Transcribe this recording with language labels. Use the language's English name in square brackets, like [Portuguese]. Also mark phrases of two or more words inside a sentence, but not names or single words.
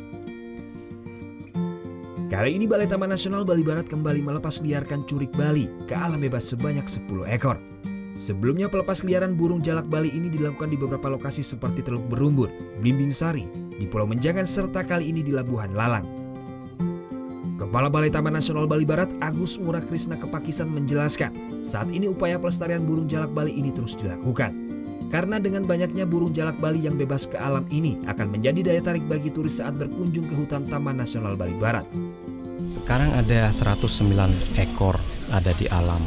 [Indonesian] Kali ini Balai Taman Nasional Bali Barat kembali melepas liarkan curik Bali ke alam bebas sebanyak 10 ekor. Sebelumnya pelepas liaran burung jalak Bali ini dilakukan di beberapa lokasi seperti Teluk Berumbun, Blimbing Sari, di Pulau Menjangan, serta kali ini di Labuhan Lalang. Kepala Balai Taman Nasional Bali Barat Agus Ngurah Krisna Kepakisan menjelaskan, saat ini upaya pelestarian burung jalak Bali ini terus dilakukan. Karena dengan banyaknya burung jalak Bali yang bebas ke alam ini akan menjadi daya tarik bagi turis saat berkunjung ke hutan Taman Nasional Bali Barat. Sekarang ada 109 ekor ada di alam.